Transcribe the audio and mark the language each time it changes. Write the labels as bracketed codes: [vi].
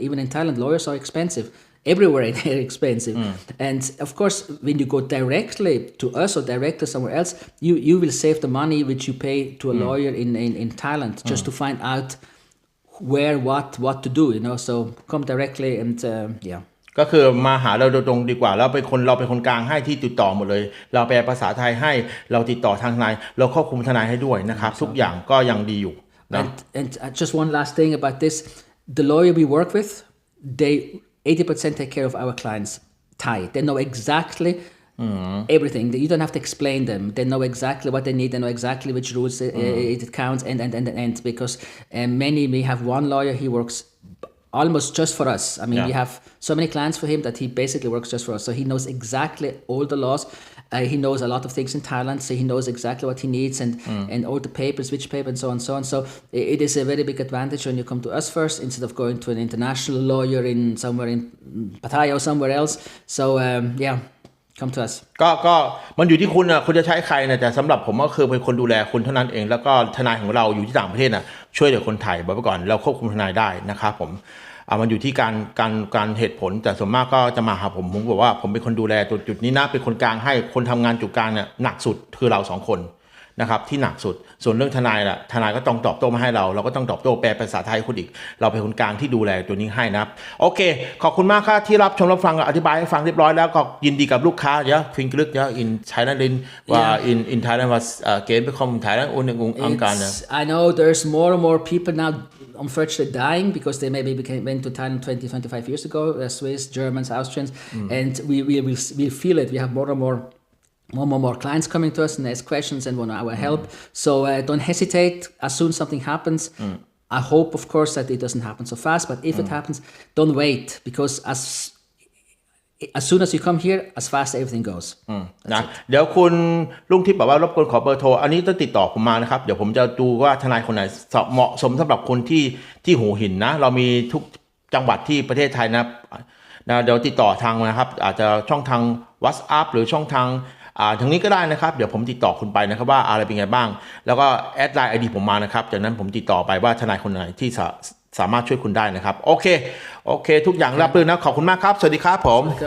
[en] Even in Thailand, lawyers are expensive. Everywhere they're expensive. And of course, when you go directly to us or direct to somewhere else, you will save the money which you pay to a lawyer in Thailand just to find out where, what to do, So come directly and yeah. [th] ก็คือมาหาเราโดยตรงดีกว่าเราเป็นคนกลางให้ที่ติดต่อหมดเลยเราแปลภาษาไทยให้เราติดต่อทางทนายเราควบคุมทนายให้ด้วยนะครับทุกอย่างก็ยังดีอยู่นะ [en] and just one last thing about this, the lawyer we work with, they 80% take care of our clients Thai. They know exactly everything. You don't have to explain them. They know exactly what they need. They know exactly which rules it counts and because we have one lawyer, he works almost just for us. I mean, we have so many clients for him that he basically works just for us. So he knows exactly all the laws. He knows a lot of things in Thailand, so he knows exactly what he needs and all the papers, which paper, and so on and so on. So it is a very big advantage when you come to us first instead of going to an international lawyer in somewhere in Pattaya or somewhere else. So come to us. [th] ก็มันอยู่ที่คุณจะใช้ใครนะแต่สำหรับผมก็คือเป็นคนดูแลคุณเท่านั้นเองแล้วก็ทนายของเราอยู่ที่ต่างประเทศช่วยเหลือคนไทยบอกไว้ก่อนเราควบคุมทนายได้นะครับผม มันอยู่ที่การเหตุผลแต่ส่วนมากก็จะมาหาผมบอกว่าผมเป็นคนดูแลจุดนี้นะเป็นคนกลางให้คนทำงานจุดกลางเนี่ยหนักสุดคือเรา2คนนะครับที่หนักสุดส่วนเรื่องทนายก็ต้องตอบโต้มาให้เราก็ต้องตอบโต้แปลภาษาไทยคนอีกเราเป็นคนกลางที่ดูแลตัวนี้ให้นะครับโอเคขอบคุณมากครับที่รับชมรับฟังอธิบายให้ฟังเรียบร้อยแล้วก็ยินดีกับลูกค้าฟิงกลึกin Thailandว่า in Thailand was again become Thailandงการ [en] I know there's more and more people now unfortunately dying because they maybe went to Thailand 20-25 years ago, Swiss, Germans, Austrians, and we feel it. We have more and more clients coming to us and ask questions and want our help. So don't hesitate. As soon as something happens, I hope, of course, that it doesn't happen so fast. But if it happens, don't wait because as soon as you come here, as fast everything goes. [th] นะเดี๋ยวคุณลุงทิพย์บอกว่ารบกวนขอเบอร์โทรอันนี้ต้องติดต่อผมมานะครับเดี๋ยวผมจะดูว่าทนายคนไหนเหมาะสมสำหรับคนที่หูหินนะเรามีทุกจังหวัดที่ประเทศไทยนะเดี๋ยวติดต่อทางนะครับอาจจะช่องทาง WhatsApp หรือช่องทางทางนี้ก็ได้นะครับเดี๋ยวผมติดต่อคุณไปนะครับว่าอะไรเป็นไงบ้างแล้วก็แอดไลน์ ID ผมมานะครับจากนั้นผมติดต่อไปว่าทนายคนไหนที่สามารถช่วยคุณได้นะครับโอเคทุกอย่างราบรื่นนะขอบคุณมากครับสวัสดีครับผม